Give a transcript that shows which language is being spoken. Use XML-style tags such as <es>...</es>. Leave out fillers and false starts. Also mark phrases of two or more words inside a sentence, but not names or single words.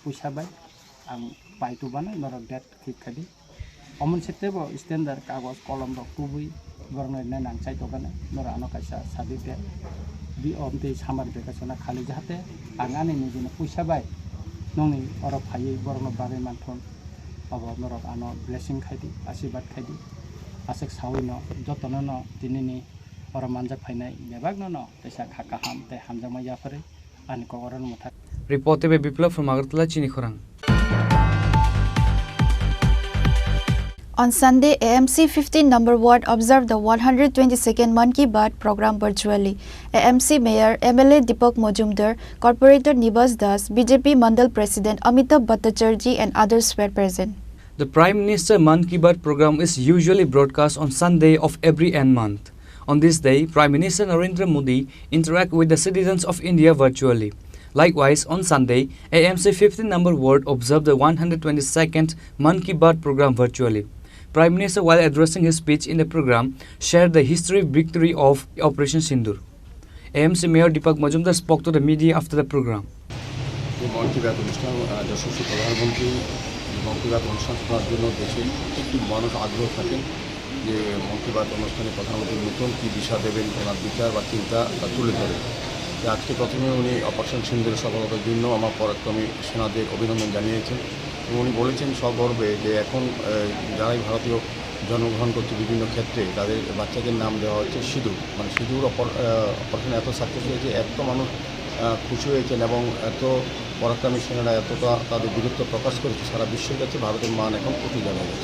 <brx>पैसा बाय आं पाइतु बाना नर डेट खिखादि अमन सेतेबो स्टैंडर्ड कागज कलम र कुबुई बरना ने नांचाइ तगाने नर आनो काइसा सादि दे बि अमते सामार बेकासना खालि जाहाते आं आंनि निजिनि पैसा बाय नंनि अर फायै बरना बारे मानथन अब नर आनो ब्लेसिंग खाइदि आशीर्वाद खाइदि आसेक सावैनो जतनो न दिनैनि अर मानजाक फाइनाय बेबागनो न तैसा खाका हाम ते हामजामा याफरे आनि कगरन मुथा</brx> <en>Report by Biplab from Agartala Chini Khorang. On Sunday, AMC 15 number ward observed the 122nd Man Ki Baat program virtually. AMC Mayor MLA Deepak Majumdar, Corporator Nibas Das, BJP Mandal President Amitabh Bhattacharjee and others were present. The Prime Minister Man Ki Baat program is usually broadcast on Sunday of every end month. On this day, Prime Minister Narendra Modi interact with the citizens of India virtually. Likewise, on Sunday, AMC 15 number ward observed the 122nd Man Ki Baat program virtually. Prime Minister, while addressing his speech in the program, shared the historic victory of Operation Sindur. AMC Mayor Deepak Majumdar spoke to the media after the program. Man Ki Baat</en> <bn>অনুষ্ঠান যশস্বী প্রধানমন্ত্রী মন কি বাত অনুষ্ঠান শোনার জন্য দেশে একটি মানুষ আগ্রহ থাকেন যে মন কি বাত অনুষ্ঠানে প্রধানমন্ত্রী নতুন কী দিশা দেবেন ওনার বিচার বা চিন্তা তা তুলে ধরেন। আজকে প্রথমে উনি অপারেশন সিন্দুরের সফলতার জন্য আমার পরাক্রমী সেনাদের অভিনন্দন জানিয়েছেন এবং উনি বলেছেন সগর্বে যে এখন যারাই ভারতীয় জন্মগ্রহণ করছে বিভিন্ন ক্ষেত্রে তাদের বাচ্চাদের নাম দেওয়া হচ্ছে সিঁদুর মানে সিঁদুর অপারেশন এত সাকসেস হয়েছে এত মানুষ খুশি হয়েছেন এবং এত পরাক্রমী সেনারা এতটা তাদের বীরত্ব প্রকাশ করেছে সারা বিশ্বের কাছে ভারতের মান এখন প্রতি জানা গেছে।</bn>